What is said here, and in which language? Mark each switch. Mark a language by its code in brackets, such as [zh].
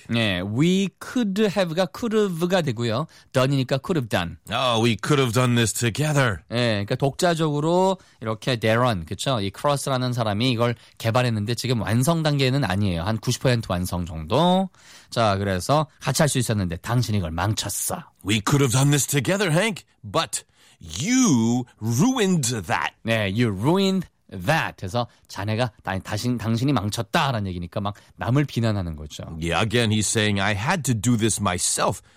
[ko] 네, [en] we could have [ko] 가 could have가 되고요. done이니까 [en] could have done. Oh, we could have done this together. [ko] 네, 그러니까 독자적으로 이렇게 Darren, 그렇죠? 이 Cross라는 사람이 이걸 개발했는데 지금 완성 단계는 아니에요. 한 90% 완성 정도. 자, 그래서 같이 할 수 있었는데 당신이 이걸 망쳤어. [en] We could have done this together, Hank, but you ruined that. 네, you ruined that. [ko] 해서 자네가 당신이 망쳤다라는 얘기니까 막 남을 비난하는 거죠. [en] Yeah, again, he's saying I had to do this myself.